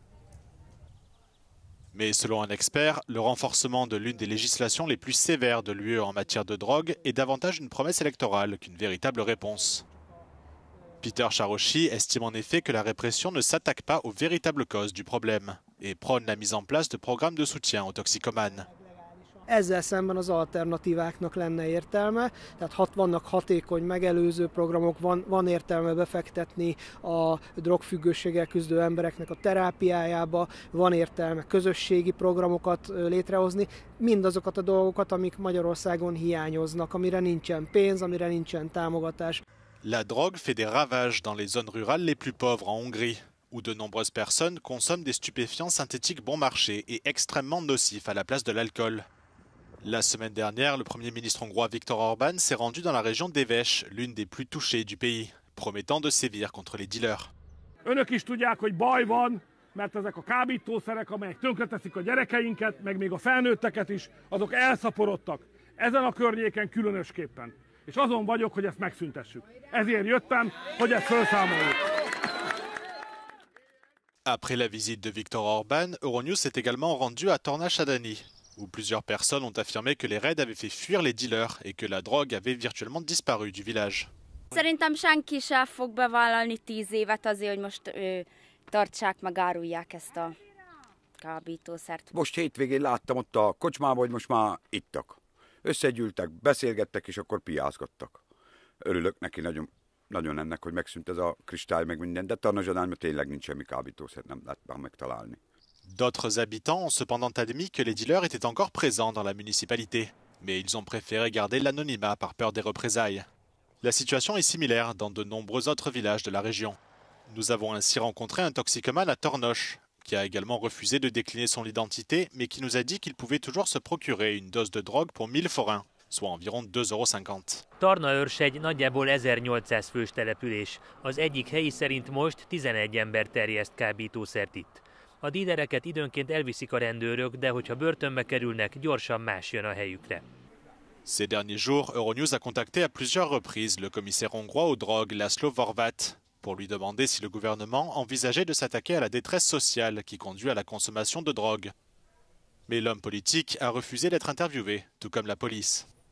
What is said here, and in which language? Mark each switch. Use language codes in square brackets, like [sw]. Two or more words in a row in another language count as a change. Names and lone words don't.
[fr] Mais selon un expert, le renforcement de l'une des législations les plus sévères de l'UE en matière de drogue est davantage une promesse électorale qu'une véritable réponse. Peter Charosky estime en effet que la répression ne s'attaque pas aux véritables causes du problème et prône la mise en place de programmes de soutien aux toxicomanes. [hu] Ezzel szemben az alternatíváknak lenne értelme, tehát vannak hatékony megelőző programok, van értelme befektetni a drogfüggőséggel küzdő embereknek a terápiájába, van értelme közösségi programokat létrehozni, mindazokat a dolgokat, amik Magyarországon hiányoznak, amire nincsen pénz, amire nincsen támogatás. [fr] La drogue fait des ravages dans les zones rurales les plus pauvres en Hongrie, où de nombreuses personnes consomment des stupéfiants synthétiques bon marché et extrêmement nocifs à la place de l'alcool. La semaine dernière, le Premier ministre hongrois Viktor Orban s'est rendu dans la région d'Éves, l'une des plus touchées du pays, promettant de sévir contre les dealers. [hu] Önök is tudják, hogy baj van, mert ezek a kábítószerek, amelyek tönkreteszik a gyerekeinket, meg még a felnőtteket is, azok elszaporodtak. Ezen a környéken különösképpen. És azon vagyok, hogy ezt megszüntessük. Ezért jöttem, hogy ezt felszámoljuk. [fr] Après la visite de Viktor Orban, Euronews s'est également rendu à Tornașadani, où plusieurs personnes ont affirmé que les raids avaient fait fuir les dealers et que la drogue avait virtuellement disparu du village. [hu] Szerintem senki sem fog bevállalni 10 évet azért, hogy most tartsák meg, árulják ezt a kábítószert. Most hétvégén láttam ott a kocsmában, hogy most már ittak. Összegyűltek, beszélgettek, és akkor piászgattak. Örülök neki nagyon ennek, hogy megszűnt ez a kristály, meg minden, de Tornașadányban tényleg nincs semmi kábítószer, nem lehet már megtalálni. [fr] D'autres habitants ont cependant admis que les dealers étaient encore présents dans la municipalité, mais ils ont préféré garder l'anonymat par peur des représailles. La situation est similaire dans de nombreux autres villages de la région. Nous avons ainsi rencontré un toxicomane à Tornos, qui a également refusé de décliner son identité, mais qui nous a dit qu'il pouvait toujours se procurer une dose de drogue pour 1000 forints, soit environ 2,50 €. [hu] Tornaőrsegy nagyjából 1800 fős település. Az egyik helyi szerint most 11 ember terjeszt kábítószert itt. A dílereket időnként elviszik a rendőrök, de hogyha börtönbe kerülnek, gyorsan más jön a helyükre. [fr] Ces derniers jours, Euronews a contacté à plusieurs reprises le commissaire hongrois aux drogues Laszlo Horváth pour lui demander si le gouvernement envisageait de s'attaquer à la détresse sociale qui conduit à la consommation de drogue. Mais l'homme politique a refusé d'être interviewé, tout comme la police.